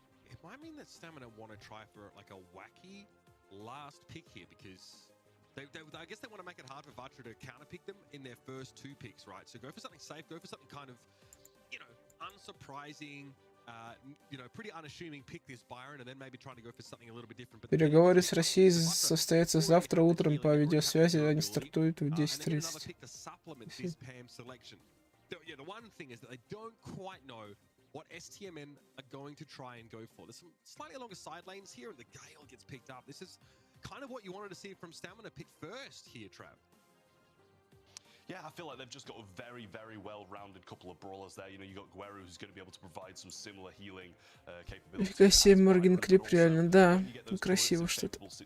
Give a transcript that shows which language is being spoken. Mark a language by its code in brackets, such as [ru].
[en] It might mean that Stamina want to try for like a wacky last pick here because I guess they want to make it hard for Vatra to counterpick them in their first 2 picks, right? So go for something safe, go for something kind of, you know, unsurprising, you know, pretty unassuming pick this Byron, and then maybe trying to go for something a little bit different. [ru] Переговоры с Россией состоятся завтра утром по видеосвязи, они стартуют в 10:30. [en] Yeah, the one thing is that they don't quite know what STMN are going to try and go for. There's some slightly longer side lanes here, and the Gale gets picked up. This is kind of what you wanted to see from Stamina pick first here, Trav. Yeah, I feel like they've just got a very, very well-rounded couple of brawlers there. You know, you got Guerra, who's going to be able to provide some similar healing capabilities. [ru] Красивый Морген клип, реально, да. Красиво что-то.